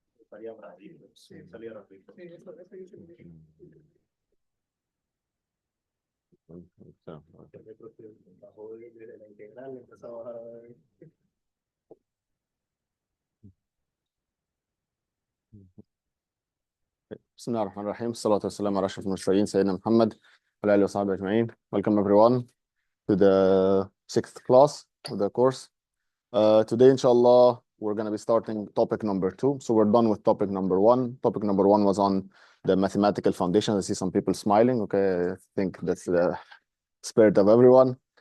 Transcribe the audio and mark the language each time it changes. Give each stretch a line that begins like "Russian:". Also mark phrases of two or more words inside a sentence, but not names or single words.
Spanish: Salía rapidito, sí, salía rapidito. Sí, eso yo bajó de la integral, empezó a bajar.
Arabic: بسم الله الرحمن الرحيم الصلاة والسلام على أشرف المرسلين سيدنا محمد وعلى آله وصحبه أجمعين.
English: Welcome everyone to the 6th class of the course. Today, inshallah, we're going to be starting topic number 2. So we're done with topic number 1. Topic number 1 was on the mathematical foundation. I see some people smiling. Okay, I think that's the spirit of everyone.